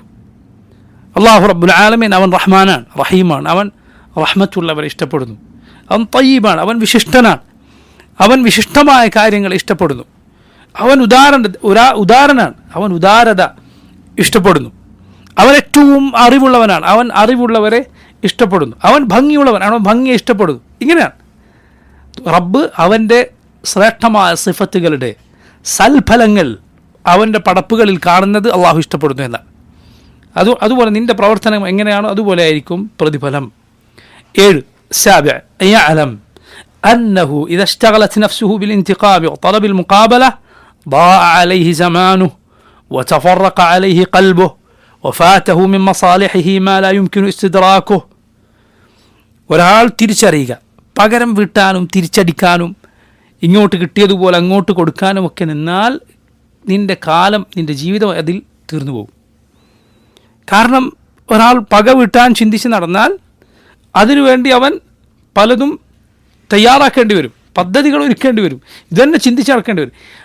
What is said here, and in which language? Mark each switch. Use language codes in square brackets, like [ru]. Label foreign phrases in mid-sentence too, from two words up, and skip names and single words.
[ar] الله رب العالمين [ml] അവൻ റഹ്മാനാണ്, റഹീമാണ്, അവൻ റഹ്മത്തുള്ളവരെ ഇഷ്ടപ്പെടുന്നു, അവൻ തയ്യിബാണ്, അവൻ വിശിഷ്ടനാണ്, അവൻ വിശിഷ്ടമായ കാര്യങ്ങൾ ഇഷ്ടപ്പെടുന്നു, അവൻ ഉദാരനാണ്, അവൻ ഉദാരത ഇഷ്ടപ്പെടുന്നു, അവൻ ഏറ്റവും അറിവുള്ളവനാണ്, അവൻ അറിവുള്ളവരെ ഇഷ്ടപ്പെടുന്നു, അവൻ ഭംഗിയുള്ളവൻ, അവൻ ഭംഗിയെ ഇഷ്ടപ്പെടുന്നു. ഇങ്ങനെയാണ് റബ്ബ് അവൻ്റെ ശ്രേഷ്ഠമായ സിഫത്തുകളുടെ സൽഫലങ്ങൾ അവൻ്റെ പടപ്പുകളിൽ കാണുന്നത് അള്ളാഹു ഇഷ്ടപ്പെടുന്നു എന്നാണ്. അതുപോലെ നിൻ്റെ പ്രവർത്തനം എങ്ങനെയാണോ അതുപോലെ ആയിരിക്കും പ്രതിഫലം. [ar] 7 السابع أن يعلم أنه إذا اشتغلت نفسه بالانتقام وطلب المقابلة ضاع عليه زمانه وتفرق عليه قلبه وفاته من مصالحه ما لا يمكن استدراكه. [ml] ഒരാൾ തിരിച്ചറിയുക, പകരം വീട്ടാനും തിരിച്ചടിക്കാനും ഇങ്ങോട്ട് കിട്ടിയതുപോലെ അങ്ങോട്ട് കൊടുക്കാനും ഒക്കെ നിന്നാൽ നിൻ്റെ കാലം, നിൻ്റെ ജീവിതം അതിൽ തീർന്നു പോകും. കാരണം ഒരാൾ പക വീട്ടാൻ ചിന്തിച്ച് നടന്നാൽ അതിനുവേണ്ടി അവൻ പലതും തയ്യാറാക്കേണ്ടി വരും, പദ്ധതികൾ ഒരുക്കേണ്ടി വരും, ഇതുതന്നെ ചിന്തിച്ച് നടക്കേണ്ടി വരും.